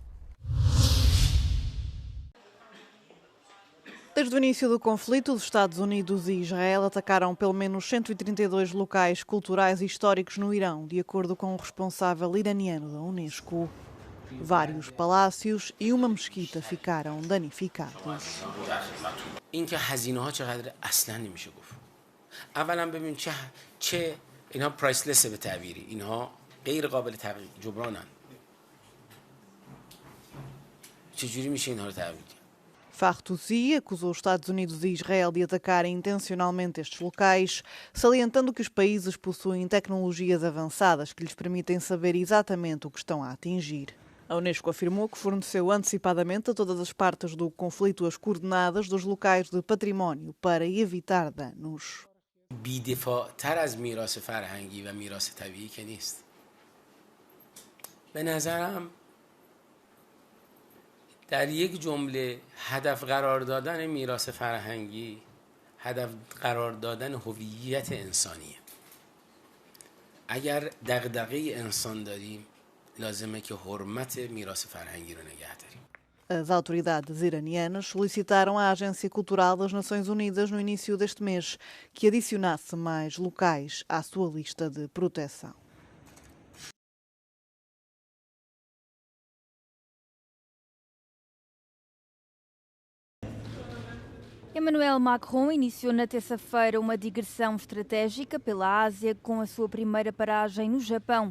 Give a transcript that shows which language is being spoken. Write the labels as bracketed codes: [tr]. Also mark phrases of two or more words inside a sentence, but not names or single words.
[pt] Desde o início do conflito, os Estados Unidos e Israel atacaram pelo menos 132 locais culturais e históricos no Irão, de acordo com o responsável iraniano da Unesco. Vários palácios e uma mesquita ficaram danificados. [fa] اینکه هزینه‌ها چقدر اصلا نمیشه گفت. اولا ببین چه اینها پرایسلسه به تعبیری. اینها غیر قابل جبرانن. چجوری میشه اینها رو تعبیر کرد؟ [pt] Fartusi acusou os Estados Unidos e Israel de atacarem intencionalmente estes locais, salientando que os países possuem tecnologias avançadas que lhes permitem saber exatamente o que estão a atingir. A Unesco afirmou que forneceu antecipadamente a todas as partes do conflito as coordenadas dos locais de património para evitar danos. [fa] بی‌دفاع‌تر از میراث فرهنگی و میراث طبیعی که نیست. به نظرم در یک جمله هدف قرار دادن میراث فرهنگی هدف قرار دادن هویت انسانیه. اگر دغدغه انسان داریم لازمه که حرمت میراث فرهنگی رو نگه داریم. [pt] As autoridades iranianas solicitaram à Agência Cultural das Nações Unidas no início deste mês que adicionasse mais locais à sua lista de proteção. Emmanuel Macron iniciou na terça-feira uma digressão estratégica pela Ásia com a sua primeira paragem no Japão.